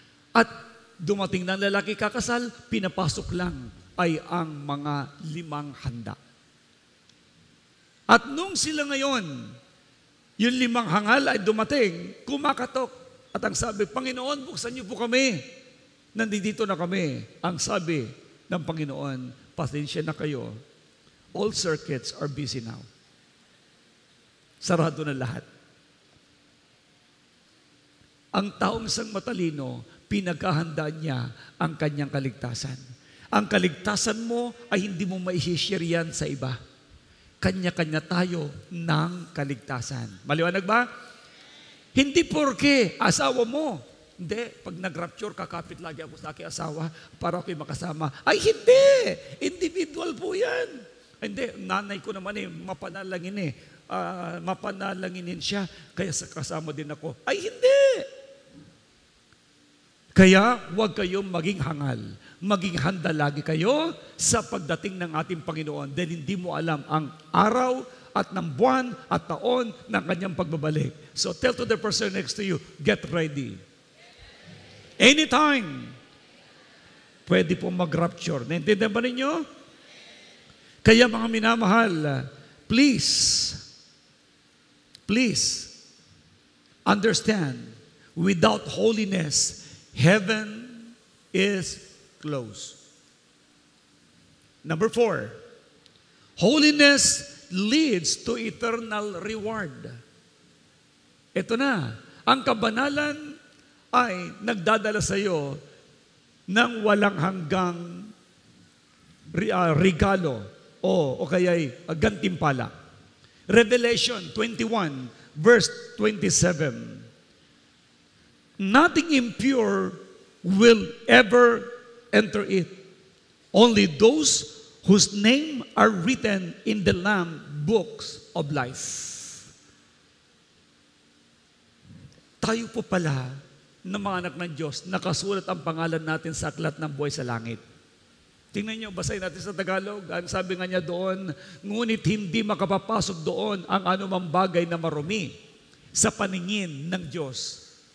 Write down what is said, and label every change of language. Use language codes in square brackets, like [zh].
[tl] At dumating na ang lalaki kakasal, pinapasok lang ay ang mga 5 handa. At nung sila ngayon, yung 5 hangal ay dumating, kumakatok. At ang sabi, Panginoon, buksan niyo po kami. Nandito na kami. Ang sabi ng Panginoon, pasensya na kayo. [en] All circuits are busy now. [tl] Sarado na lahat. Ang taong isang matalino, pinaghahandaan niya ang kanyang kaligtasan. Ang kaligtasan mo ay hindi mo maishishare yan sa iba. Kanya-kanya tayo ng kaligtasan. Maliwanag ba? Hindi porke asawa mo. Hindi, pag nag-rapture, kakapit lagi ako sa aking asawa para ako'y makasama. Ay, hindi! Individual po yan. Hindi, nanay ko naman mapanalangin mapanalanginin siya, kaya kasama din ako. Ay, hindi! Kaya, huwag kayong maging hangal. Maging handa lagi kayo sa pagdating ng ating Panginoon dahil hindi mo alam ang araw at ng buwan at taon ng kanyang pagbabalik. [en] So tell to the person next to you, get ready. [tl] Anytime, pwede pong mag-rapture. Naintindihan ba ninyo? Kaya mga minamahal, [en] please understand, without holiness, heaven is close. Number 4, holiness leads to eternal reward. [tl] Ito na, ang kabanalan ay nagdadala sa iyo ng walang hanggang regalo o kaya'y gantimpala. [en] Revelation 21 verse 27. Nothing impure will ever enter it. Only those whose name are written in the Lamb books of life. [tl] Tayo po pala na mga anak ng Diyos, nakasulat ang pangalan natin sa aklat ng buhay sa langit. Tingnan niyo, basahin natin sa Tagalog. Ang sabi nga niya doon, ngunit hindi makapapasok doon ang anumang bagay na marumi sa paningin ng Diyos.